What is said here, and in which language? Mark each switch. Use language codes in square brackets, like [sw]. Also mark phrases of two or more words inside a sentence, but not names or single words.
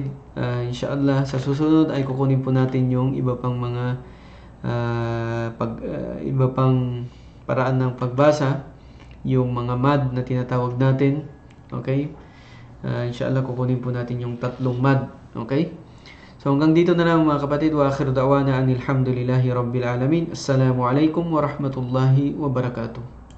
[tl] Inshallah sa susunod ay kukunin po natin yung iba pang mga iba pang paraan ng pagbasa, yung mga mad na tinatawag natin. Okay? Inshallah kukunin po natin yung 3 mad. Okay? So hanggang dito na lang mga kapatid. [ar] وآخر دعوانا أن الحمد لله رب العالمين. السلام عليكم ورحمة الله وبركاته.